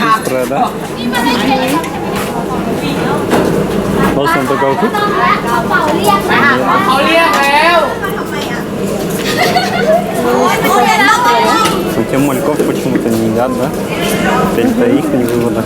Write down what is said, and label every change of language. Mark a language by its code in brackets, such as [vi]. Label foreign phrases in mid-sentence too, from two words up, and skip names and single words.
[ru] быстрая, да? Просто он такой хуп. [th] เขาเรียกแล้ว [ru] У тебя мальков почему-то не едят, да? Это их не вывода.